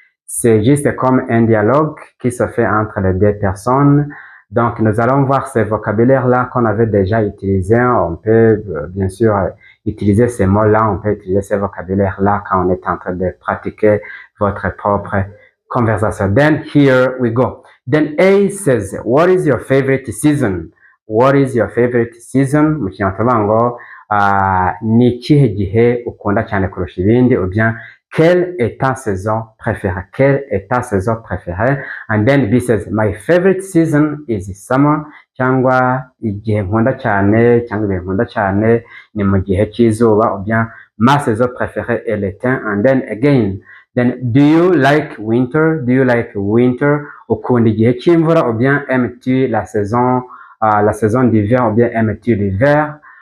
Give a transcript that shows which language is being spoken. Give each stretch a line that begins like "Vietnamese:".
French: c'est juste comme un dialogue qui se fait entre les deux personnes. Donc, nous allons voir ces vocabulaires-là qu'on avait déjà utilisés. On peut, bien sûr, utiliser ces mots-là, on peut utiliser ces vocabulaires-là quand on est en train de pratiquer votre propre conversation.
English: Then, here we go. Then A says, what is your favorite season? What is your favorite season?
Kinyarwanda: Mu kinyarwanda ni ikihe gihe ukunda cyane kurusha ibindi,
French: ou bien quelle est ta saison préférée? Quelle est ta saison préférée?
English: And then B says, my favorite season is summer.
Kinyarwanda: Cyangwa igihe nkunda cyane, cyangwa ibihe nkunda cyane ni mu gihe cy'izuba,
French: ou bien ma saison préférée est l'été.
English: And then again, then do you like winter? Do you like winter?
Kinyarwanda: Ukunda igihe cy'imvura,
French: ou bien aimes-tu la saison d'hiver, ou bien aimes-tu l'hiver?